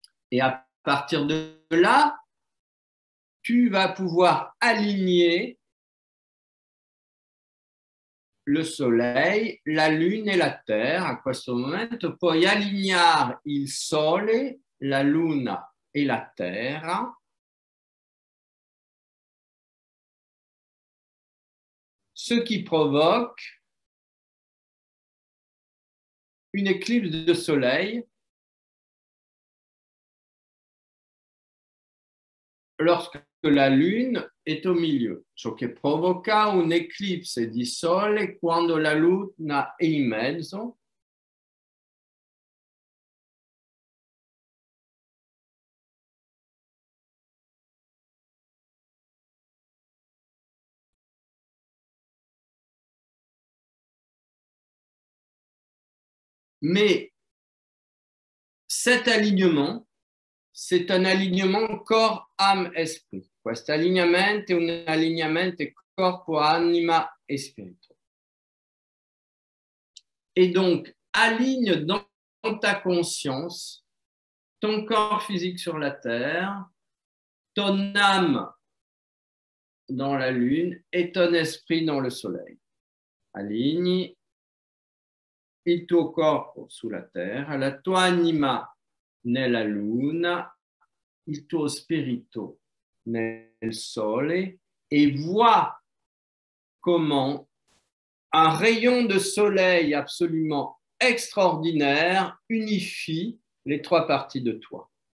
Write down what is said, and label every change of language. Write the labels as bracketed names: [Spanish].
[French] Et à partir de là, tu vas pouvoir aligner le soleil, la lune [Italian] e la terra. A questo momento puoi allineare il sole, la luna e la terra, [French] ce qui provoque une éclipse de soleil lorsque la lune est au milieu, [Italian] ciò che provoca un'eclipse di sole quando la luna è in mezzo. [French] Mais cet alignement, c'est un alignement corps, âme, esprit. [Italian] Questo allineamento è un allineamento corpo, anima e spirito. [French] Et donc, aligne dans ta conscience ton corps physique sur la terre, ton âme dans la lune et ton esprit dans le soleil. [Italian] Alligni il tuo corpo sulla terra, la tua anima nella luna, il tuo spirito nel sole [French] et voit comment un rayon de soleil absolument extraordinaire unifie les trois parties de toi.